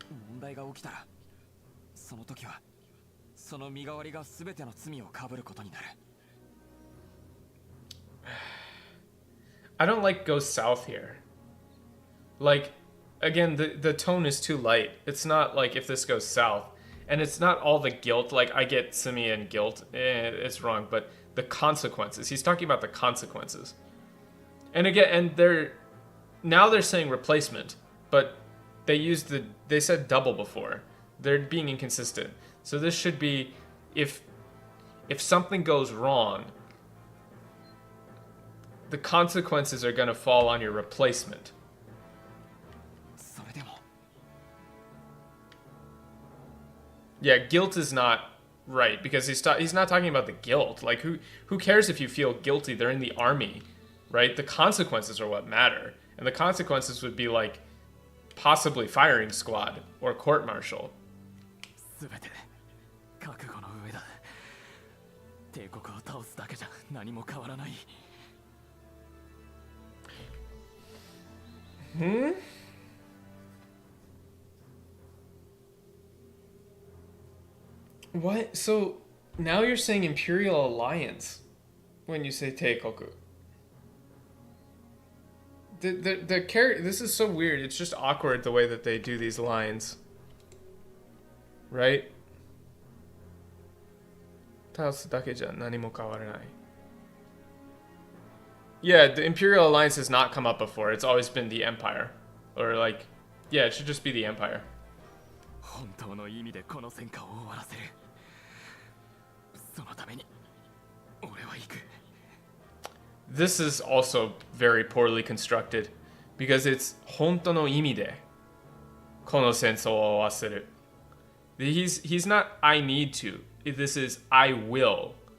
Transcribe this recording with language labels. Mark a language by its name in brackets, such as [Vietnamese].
[Japanese] 問題が起きたらその時はその身代わりが全ての罪を被ることになる。 [English] I don't like goes south here. Like, again, the tone is too light. It's not like if this goes south. And it's not all the guilt. Like, I get Simeon guilt. It's wrong. But the consequences. He's talking about the consequences. And again, and now they're saying replacement. But they said double before. They're being inconsistent. So this should be, if something goes wrong, the consequences are going to fall on your replacement. [Japanese] それでも [English] Yeah, guilt is not right because he's not talking about the guilt. Like who cares if you feel guilty? They're in the army, right? The consequences are what matter. And the consequences would be like possibly firing squad or court martial. [Japanese] 全て覚悟の上だ。帝国を倒すだけじゃ何も変わらない。 [English] What? So now you're saying Imperial Alliance when you say Teikoku. The character. This is so weird. It's just awkward the way that they do these lines. Right? [Japanese] 倒すだけじゃ何も変わらない. [English] Yeah, the Imperial Alliance has not come up before. It's always been the Empire. Or like, yeah, it should just be the Empire. [Japanese] 本当の意味でこの戦火を終わらせる。そのために俺は行く。 [English] This is also very poorly constructed because it's [Japanese] 本当の意味でこの戦争を終わらせる. [English] He's not I need to. This is I will.